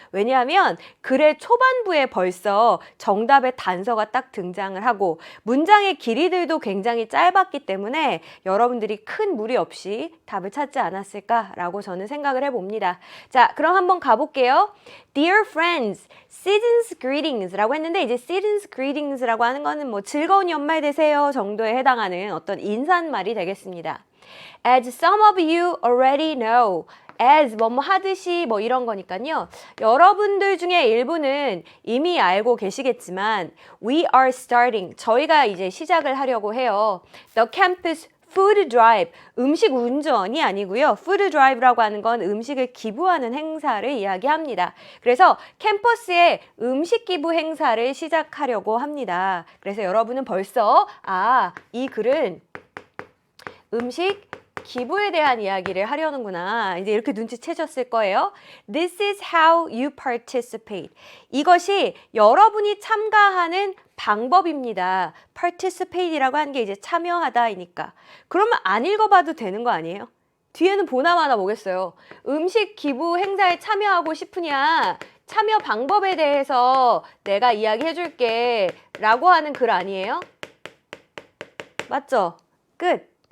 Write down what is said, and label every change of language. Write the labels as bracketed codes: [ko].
[ko] 왜냐하면 글의 초반부에 벌써 정답의 단서가 딱 등장을 하고 문장의 길이들도 굉장히 짧았기 때문에 여러분들이 큰 무리 없이 답을 찾지 않았을까라고 저는 생각을 해봅니다. 자, 그럼 한번 가볼게요. [en] Dear friends, season's greetings [ko] 라고 했는데, 이제 season's greetings라고 하는 거는 즐거운 연말 되세요 정도에 해당하는 어떤 인사말이 되겠습니다. [en] As some of you already know, as [ko] 뭐뭐 하듯이 이런 거니까요. 여러분들 중에 일부는 이미 알고 계시겠지만 [en] we are starting, [ko] 저희가 이제 시작을 하려고 해요. [en] The campus food drive, [ko] 음식 운전이 아니고요. food drive라고 하는 건 음식을 기부하는 행사를 이야기합니다. 그래서 캠퍼스에 음식 기부 행사를 시작하려고 합니다. 그래서 여러분은 벌써 이 글은 음식 기부에 대한 이야기를 하려는구나, 이제 이렇게 눈치채셨을 거예요. [en] This is how you participate. [ko] 이것이 여러분이 참가하는 방법입니다. participate이라고 하는 게 이제 참여하다이니까. 그러면 안 읽어봐도 되는 거 아니에요? 뒤에는 보나마나 뭐겠어요. 음식 기부 행사에 참여하고 싶으냐, 참여 방법에 대해서 내가 이야기해 줄게 라고 하는 글 아니에요? 맞죠? 끝.